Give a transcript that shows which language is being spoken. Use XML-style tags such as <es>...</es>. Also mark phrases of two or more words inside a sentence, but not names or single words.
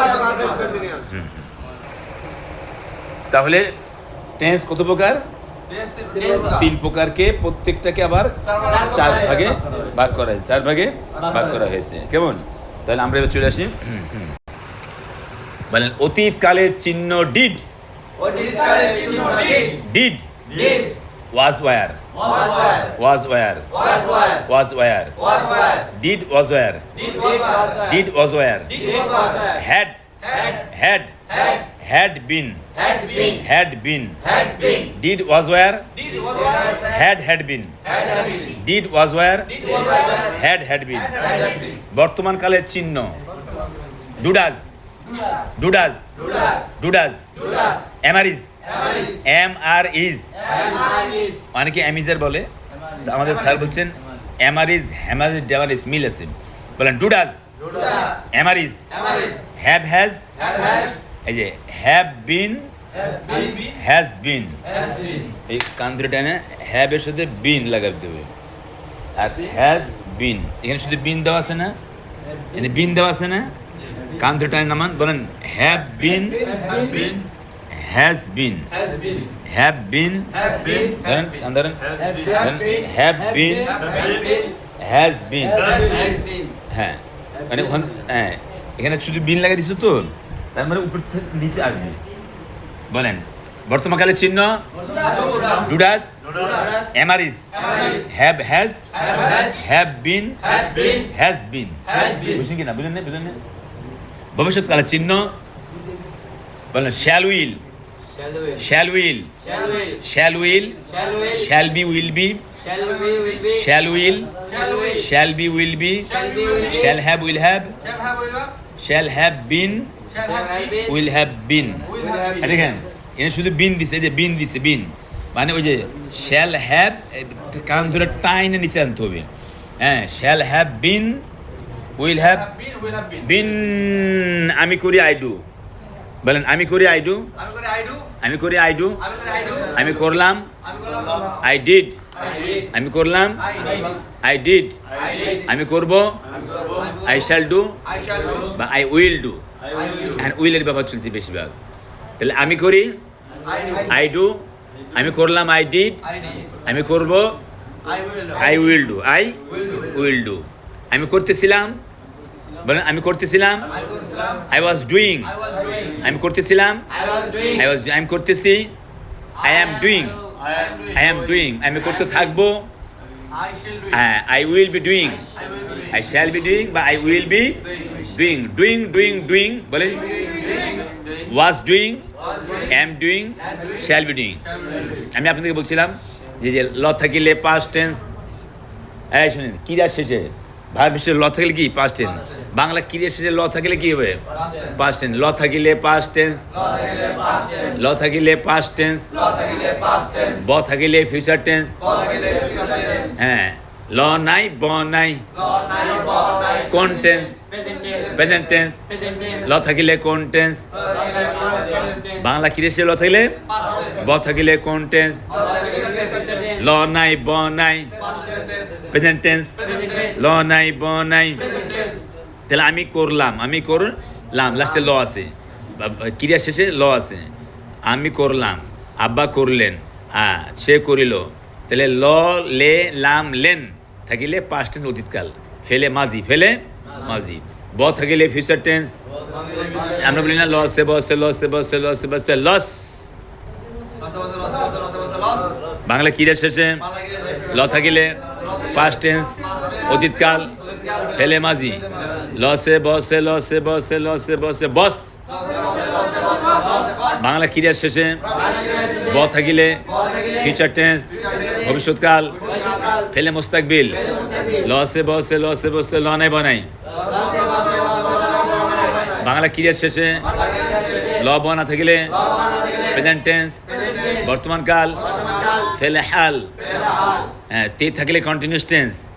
<bn>তাহলে টেন্স কত প্রকার? তিন প্রকারকে প্রত্যেকটাকে আবার চার ভাগে ভাগ করা হয়েছে, চার ভাগে ভাগ করা হয়েছে। কেমন? তাহলে আমরা এবার চলে আসি। বলেন অতীতকালের চিহ্ন</bn> <en>ডিড, ডিড was where, was where, was where, did was where, did was where, had been, did was where, had been, did was where, had been।</en> <bn>বর্তমান কালের চিহ্ন ডুডাস, ডুডাস, ডুডাস, এমারিজ, এমআর ইজ, অনেকে অ্যামিজার বলে, আমাদের স্যার বলছেন এমারিজ, হ্যামারিজ, ডেমারিজ মিল আছে। বলেন ডুডাস, এমারিজ,</bn> <en>have has,</en> <bn>এই যে</bn> <en>have been, has been,</en> <bn>এই কান ধরে টানে হ্যাভের সাথে বিন লাগাতে হবে। আর</bn> <en>has been,</en> <bn>এখানে শুধু বিন দেওয়া আছে না, এখানে বিন দেওয়া আছে না, কান ধরে টানে নামান।</bn> <en>বলেন have been, has been, have been, ধরেন have been, has been।</en> <bn>হ্যাঁ মানে এখানে শুধু বিন লাগাই দিছো তো, তার মানে উপর থেকে নিচে আসবে। বলেন বর্তমানকালের চিহ্ন ডুডাস, এমারিজ,</bn> <en>have has, have been, has been.</en> <bn>বুঝছেন কি না? বুঝেন না? বুঝেন না? ভবিষ্যৎকালের চিহ্ন বলেন</bn> <en>shall will, shall will, shall will, shall be will be, shall will, shall be will be, shall have will have, shall have been, will have been।</en> <bn>দেখেন এখানে শুধু বিন দিছে, এই যে বিন দিছে, বিন মানে ওই যে</bn> <en>shall have</en> <bn>কান ধরে টাইনে নিচে আনতে হবে। হ্যাঁ,</bn> <en>shall have been, will have been।</en> <bn>আমি করি</bn> <en>I do,</en> <bn>বলেন আমি করি</bn> <en>I do,</en> <bn>আমি করি</bn> <en>I do,</en> <bn>আমি করলাম</bn> <en>I did,</en> <bn>আমি করলাম</bn> <en>I did,</en> <bn>আমি করব</bn> <en>I shall do</en> <bn>বা</bn> <en>I will do.</en> <bn>হ্যাঁ, উইলের ব্যবহার চলছে বেশিরভাগ। তাহলে আমি করি</bn> <en>I do,</en> <bn>আমি করলাম</bn> <en>I did,</en> <bn>আমি করব</bn> <en>I will do, I will do.</en> <bn>আমি করতেছিলাম, বলেন আমি করতেছিলাম</bn> <en>I was doing,</en> <bn>আমি করতেছিলাম আমি করতেছি</bn> <en>I am doing, I am doing.</en> <bn>আমি করতে থাকবো হ্যাঁ,</bn> <en>I will be doing, I shall be doing বা I will be doing. doing doing doing বলেন was doing, am doing, shall be doing.</en> <bn>আমি আপনাদেরকে বলছিলাম যে ল থাকিলে</bn> <en>past tense,</en> <bn>এই শুনেন ক্রিয়া শেষে ভার্ব শেষে ল থাকলে কি</bn> <en>past tense,</en> <bn>বাংলা ক্রিয়া শেষে ল থাকলে কি হবে</bn> <en>past tense.</en> <bn>ল থাকিলে</bn> <en>past tense,</en> <bn>ল থাকিলে</bn> <en>past tense,</en> <bn>ব থাকিলে</bn> <en>future tense.</en> <bn>হ্যাঁ, ল নাই ব নাই, কোন টেন্স</bn> <en>present tense.</en> <bn>ল থাকিলে কোন টেন্স, বাংলা ক্রিয়া শেষে ল থাকিলে, ব থাকিলে কোন টেন্স, ল নাই ব নাই</bn> <en>present tense,</en> <bn>ল নাই ব নাই। তাহলে আমি করলাম, আমি করলাম, লাস্টে ল আছে, ক্রিয়া শেষে ল আছে। আমি করলাম, আব্বা করলেন, সে করিল। তাহলে ল লে লাম লেন থাকিলে</bn> <en>past tense</en> <bn>অতীতকাল,</bn> <ar>فعل ماضي، فعل ماضي.</ar> <bn>ব থাকিলে</bn> <en>future tense,</en> <bn>আমরা বলি না লসে বসে লসে বসে লসে বসে লস। বাংলা ক্রিয়া শেষে ল থাকিলে</bn> <en>past tense</en> <bn>অতীতকাল,</bn> <ar>فعل ماضي,</ar> <bn>লসে বসে লসে বসে লসে বসে বস। বাংলা ক্রিয়ার শেষে ব থাকিলে</bn> <en>future tense</en> <bn>ভবিষ্যৎকাল</bn> <ar>فعل مستقبل</ar> <bn>লসে বসে লনাই বনাই বাংলা ক্রিয়ার শেষে ল বনা থাকলে</bn> <en>present tense</en> <bn>বর্তমান কাল</bn> <ar>فعل حال</ar> <bn>হ্যাঁ তে থাকলে</bn> <en>continuous tense</en>